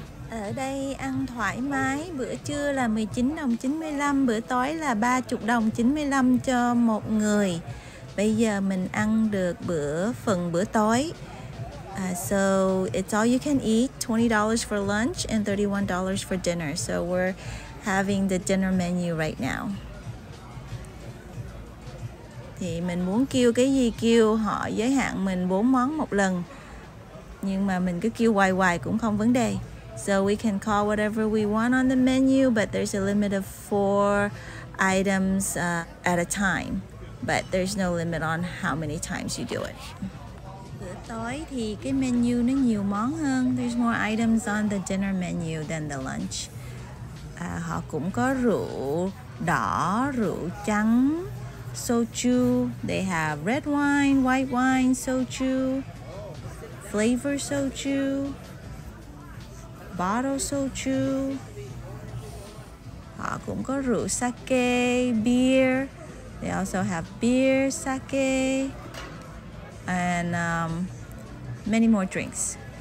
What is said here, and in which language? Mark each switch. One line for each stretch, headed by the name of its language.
Vietnamese: Ở đây ăn thoải mái, bữa trưa là 19 đồng 95, bữa tối là 30 đồng 95 cho một người. Bây giờ mình ăn được bữa tối.
English: So it's all you can eat, $20 for lunch and $31 for dinner. So we're having the dinner menu right now.
Vietnamese: Thì mình muốn kêu cái gì kêu, họ giới hạn mình 4 món một lần. Nhưng mà mình cứ kêu hoài cũng không vấn đề.
English: So we can call whatever we want on the menu, but there's a limit of 4 items at a time. But there's no limit on how many times you do it.
Vietnamese: Bữa tối thì cái menu nó nhiều món hơn.
English: There's more items on the dinner menu than the lunch.
Vietnamese: Họ cũng có rượu đỏ, rượu trắng, soju.
English: They have red wine, white wine, soju, flavor soju, bottle soju.
Vietnamese: Họ cũng có rượu sake, beer.
English: They also have beer, sake, and many more drinks.